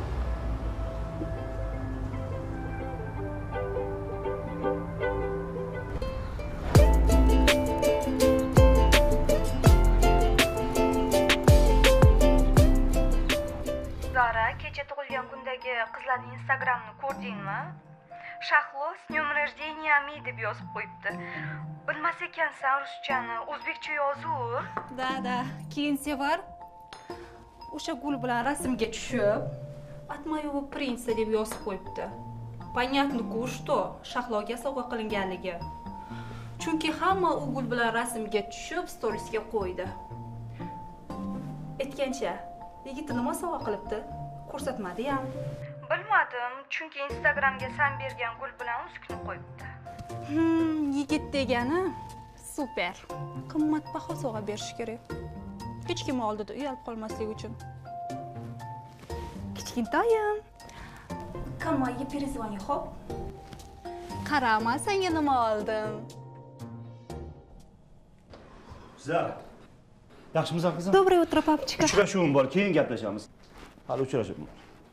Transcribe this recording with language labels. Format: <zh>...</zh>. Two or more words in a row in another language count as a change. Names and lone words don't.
<uz>Zara, kecha tug'ilgan kundagi qizlarning Instagramini ko'rdingmi? Shahlo</uz> <ru>с днем рождения</ru> <uz>deb yozib qo'yibdi. Bilmas ekansan ruschani, o'zbekcha yozuv. Da, keyin Sevar o'sha gul bilan rasmga tushib,</uz> <ru>от моего принца</ru> <uz>deb yozib qo'yibdi.</uz> <ru>Понятно-ku, что</ru> <uz>Shahloga sovg'a qilinganligi. Chunki hamma u gul bilan rasmga tushib, storiesga qo'ydi. Aytgancha, yigiti nima sovg'a qilibdi? Ko'rsatmadi ham. Bilmadim, chunki Instagramga sen bergan gul bilan uzukni qo'yibdi. Yigit degani super. Qimmatbaho sovg'a berish kerak. Hech kim oldida uyalib qolmaslik uchun. Kichkintoyim. Kamoyga перезвони, xo'p? Qarama, senga nima oldim? Zara. Yaxshimisan qizim?</uz> <ru>Доброе утро, папочка.</ru> <uz>Uchrashuvim bor, keyin gaplashamiz. Hali uchrashuvim bor.</uz>